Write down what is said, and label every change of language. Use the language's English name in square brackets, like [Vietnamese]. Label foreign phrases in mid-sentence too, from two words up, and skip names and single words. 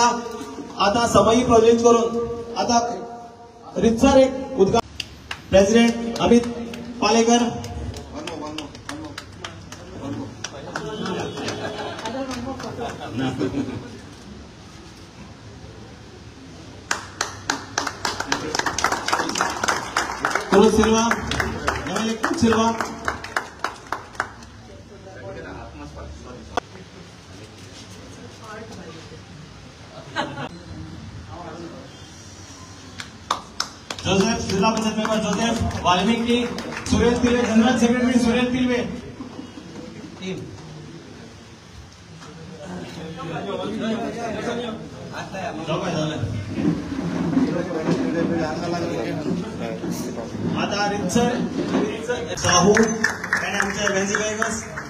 [Marathi] आता समयी प्रज्वलित करून आता रितसर एक उद्घाटन प्रेसिडेंट अमित पालेकर Cruz Silva, MLA Cruz Silva. Joseph, जिला परिषद मेंबर जोसेफ वाल्मीकि, सुरेश तिलवे, [English] General Secretary [Marathi] सुरेश तिलवे. आता रितसर साहू आणि आमच्या वेन्सी वेगस